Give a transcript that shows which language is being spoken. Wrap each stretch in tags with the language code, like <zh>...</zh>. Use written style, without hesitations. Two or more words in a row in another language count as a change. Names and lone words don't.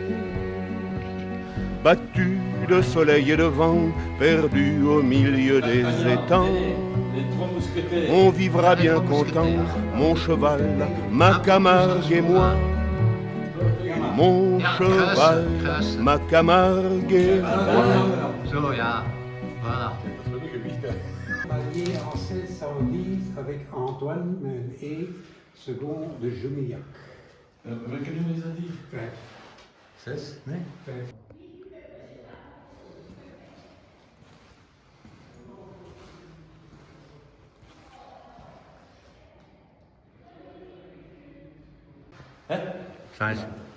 <fr>Battu de soleil et de vent, perdu au milieu des étangs, on vivra bien content, mon cheval, ma Camargue et moi. Mon cheval, ma Camargue et moi. Marié en 1610 avec Antoine et second de Jumillac.</fr> <nl>Welke nummer is dat die? 5. 6? Nee? 5. Zijn ze?</nl>